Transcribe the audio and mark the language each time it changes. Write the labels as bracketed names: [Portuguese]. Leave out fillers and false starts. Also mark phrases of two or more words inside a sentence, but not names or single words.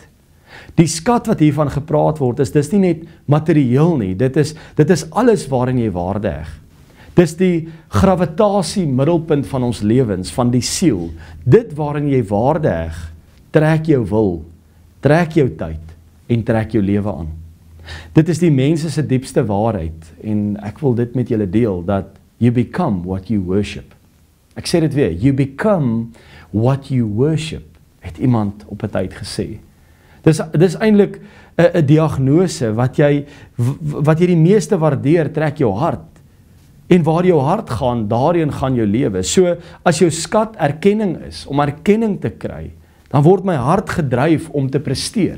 [Afrikaans] Die skat wat hiervan gepraat word, dis nie net materieel nie, dit is alles waarin jy waarde heg. Dis die gravitasie middelpunt van ons lewens, van die siel. Dit waarin jy waarde heg, trek jou wil, trek jou tyd en trek jou lewe aan. Dit is die mense se diepste waarheid en ek wil dit met julle deel, dat [English] you become what you worship. [Afrikaans] Ek sê dit weer, [English] you become what you worship, [Afrikaans] het iemand op 'n tyd gesê. Dis eintlik 'n diagnose wat jy die meeste waardeer, trek jou hart. En waar jou hart gaan, daarheen gaan jou lewe. So as jou skat erkenning is, om erkenning te kry, dan word my hart gedryf om te presteer.